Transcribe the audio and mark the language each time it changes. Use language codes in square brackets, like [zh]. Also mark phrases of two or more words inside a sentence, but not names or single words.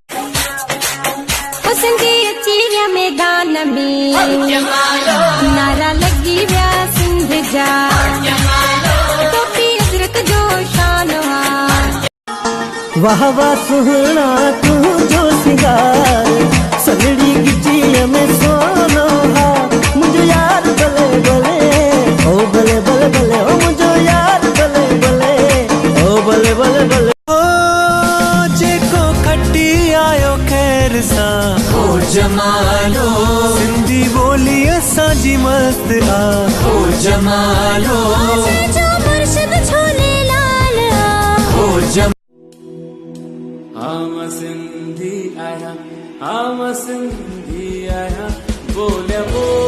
[sd] सिंधी अची विया मैदान में, नारा लगी विया सिंध जा, टोपी अजरक जो शान हा। वाह वाह सुहना तू जो सिंगार, सगड़ी गिची में सोनो हा, मुझे यार बले बले ओ बले बले बले ओ मुझे यार बले बले ओ बले बले बले। ओ जेको खटी आयो खैर सा ओ जमालो, सिंधी बोली असांजी मस्त आ ओ जमालो, जो मुर्शिद छोले लाल ओ जमालो। [ur] ہم سندھی آیا، ہم سندھی آیا، بولیا